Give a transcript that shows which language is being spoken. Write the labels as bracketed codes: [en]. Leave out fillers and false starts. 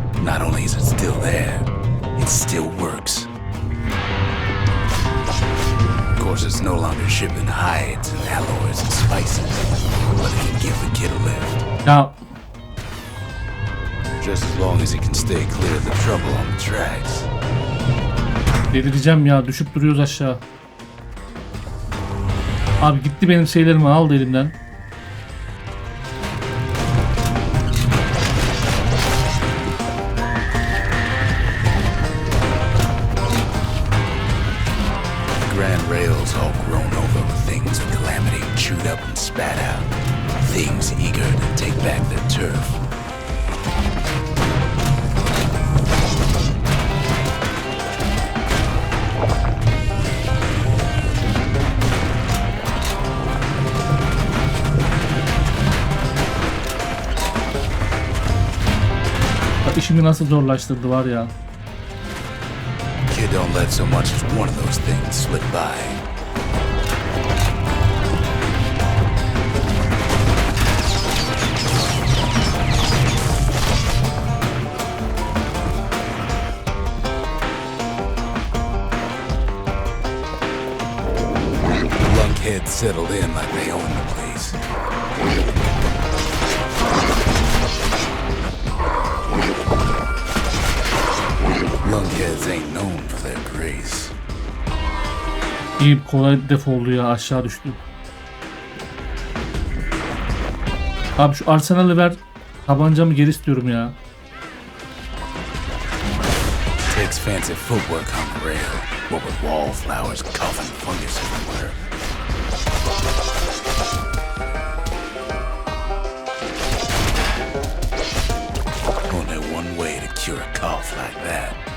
[en] Not only is it still there, it still works. is no longer shipping hides and alloys and spices, but it can give the kid a lift. Ya Just as long as he can stay clear of the trouble on the tracks. [tr] delireceğim ya, düşüp duruyoruz aşağı. Abi gitti benim şeylerimi aldı elimden. [en] Grand rails all grown over with things of calamity chewed up and spat out. Things eager to take back their turf. [tr] Bak işimi nasıl zorlaştırdı var ya. [en] Kid don't let so much as one of those things slip by. Lunkheads settled in like they own the place. Lunkheads ain't known for their grace. [tr] İyi, kolay defoldu ya, aşağı düştü. Abi şu arsenalı ver. Tabancamı geri istiyorum ya. [en] Takes fancy footwork on the rail, what with wallflowers, coughing fungus everywhere. Only one way to cure a cough like that.